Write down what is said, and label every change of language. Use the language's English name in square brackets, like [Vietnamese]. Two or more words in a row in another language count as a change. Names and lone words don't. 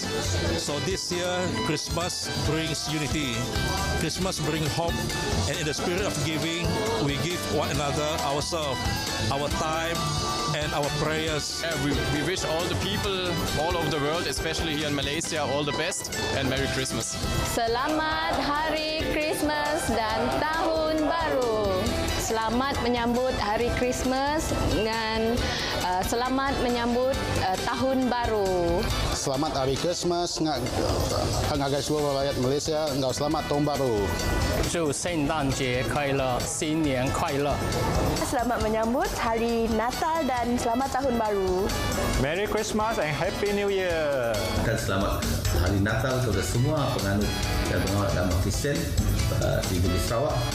[English] So this year, Christmas brings unity. Christmas brings hope. And in the spirit of giving, we give one another ourselves, our time and our prayers. We wish all the people all over the world, especially here in Malaysia, all the best and Merry Christmas. [Malay] Selamat Hari Krismas dan Tahun Baru. Selamat menyambut Hari Krismas dan selamat menyambut Tahun Baru. selamat Hari Christmas, menghargai seluruh rakyat Malaysia, selamat Tahun Baru. [Chinese] 祝圣诞节快乐，新年快乐。 [Malay] Selamat menyambut Hari Natal dan selamat Tahun Baru. [English] Merry Christmas and Happy New Year. [Malay] Dan selamat Hari Natal kepada semua penganut dan pengawal agama Kristian di negeri Sarawak.